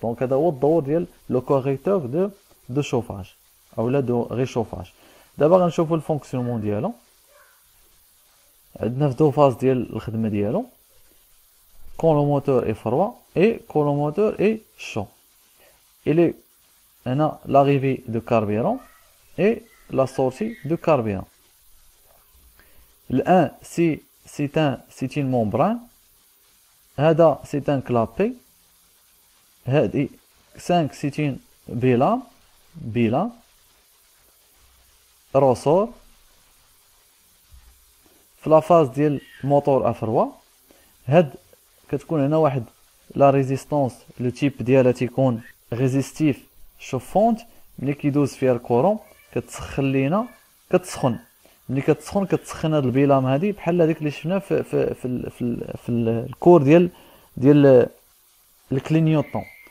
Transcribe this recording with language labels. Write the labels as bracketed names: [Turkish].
[Arabic] دونك هذا هو الدور ديال لو كوريكتور دو شوفاج اولا دو ريشوفاج. دابا غنشوفوا الفونكسيونمون ديالو. [French] عندنا في دو فاز ديال الخدمه ديالو quand le moteur est froid et quand le moteur est chaud. Il est l'arrivée de carburant et la sortie de carburant. Le 1 c'est une membrane, هذا c'est un clapet, هذه 5 c'est une bilan ressort. [Arabic] في لا فاز ديال الموتور افروا هاد كتكون هنا واحد لا ريزيستانس لو تيب ديالها تيكون ريزيستيف شوفونت. ملي كيدوز فيها الكورون كتسخن لينا كتسخن. ملي كتسخن هاد البيلام هادي بحال هذيك اللي شفنا في الكور ديال الكلينيوطون.